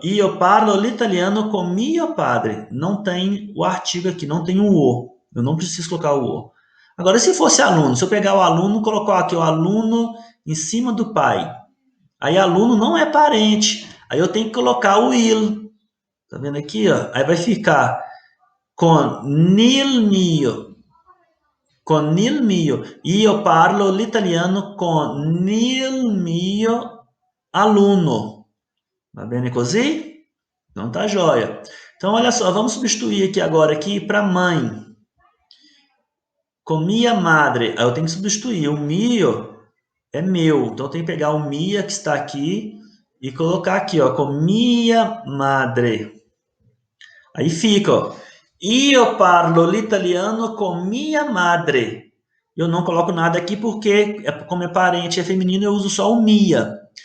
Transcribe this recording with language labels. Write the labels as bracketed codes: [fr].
[it] Io parlo l'italiano con mio padre. [pt] Não tem o artigo aqui, não tem o o. Eu não preciso colocar o o. Agora, se fosse aluno, se eu pegar o aluno, colocar aqui o aluno em cima do pai. Aí aluno não é parente. Aí eu tenho que colocar o il. Tá vendo aqui, ó? Aí vai ficar [it] con il mio. Con il mio. Io parlo l'italiano con il mio aluno. Va bene così? [pt] Então tá joia. Então olha só, vamos substituir aqui agora aqui para mãe. Com mia madre. Aí eu tenho que substituir. O mio é meu. Então eu tenho que pegar o mia que está aqui e colocar aqui, ó, com minha madre. Aí fica, ó. [it] Io parlo l'italiano con mia madre. [pt] Eu não coloco nada aqui porque, como é parente, é feminino, eu uso só o mia.